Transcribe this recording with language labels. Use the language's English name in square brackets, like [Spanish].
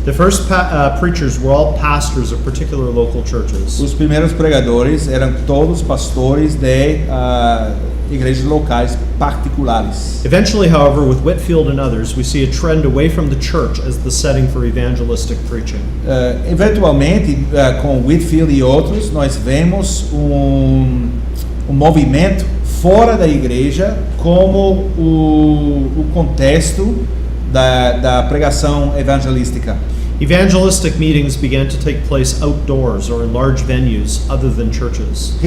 [English] The first preachers were all pastors of particular local churches. [Portuguese] Os primeiros pregadores eram todos pastores de igrejas locais particulares. [English] Eventually, however, with Whitefield and others, we see a trend away from the church as the setting for evangelistic preaching. [Portuguese] Eventualmente, com Whitefield e outros, nós vemos um movimento fora da igreja como o contexto da pregação evangelística. [English] Evangelistic meetings began to take place outdoors or in large venues other than churches.